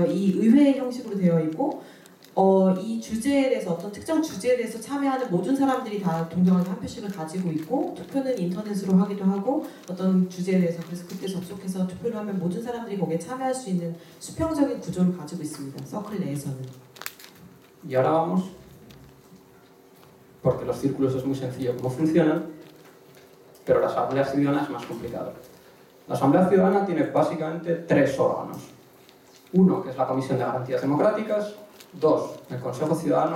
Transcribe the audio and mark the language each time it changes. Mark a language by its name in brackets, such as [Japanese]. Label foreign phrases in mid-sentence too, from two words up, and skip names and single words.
[Korean] 이 의회 형식으로 되어 있고 이 주제에 대해서 어떤 특정 주제에 대해서 참여하는 모든 사람들이 다 동등하게 한 표씩을 가지고 있고 투표는 인터넷으로 하기도 하고 어떤 ju제에 대해서 그래서 그때 접속해서 투표를 하면 모든 사람들이 거기에 참여할 수 있는 수평적인 구조를 가지고 있습니다. 서클 내에서는. [Spanish] Y ahora vamos, porque los círculos es muy sencillo cómo funcionan, pero la asamblea ciudadana es más complicado. La asamblea ciudadana tiene básicamente tres órganos. Uno, que es la Comisión de Garantías Democráticas. Dos, el Consejo Ciudadano.